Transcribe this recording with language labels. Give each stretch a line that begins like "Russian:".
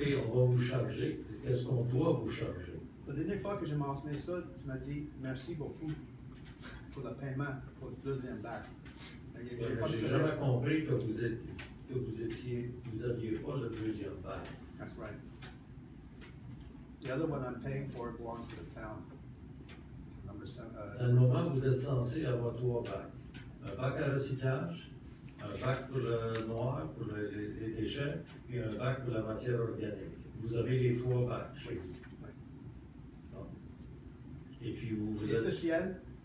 French: Et on va vous charger. Qu'est-ce qu'on doit vous charger? La dernière fois que j'ai mentionné ça, tu m'as dit merci beaucoup pour le paiement pour le deuxième bac. J'ai jamais compris que vous aviez pas le deuxième bac.
English: That's right. The other one I'm paying for belongs to the town. Number 7.
French: À le moment, vous êtes censé avoir 3 bacs. Un bac à recyclage, un bac pour le noir, pour les déchets, et un bac pour la matière organique. Vous avez les 3 bacs chez vous. Bon. Et puis C'est officiel.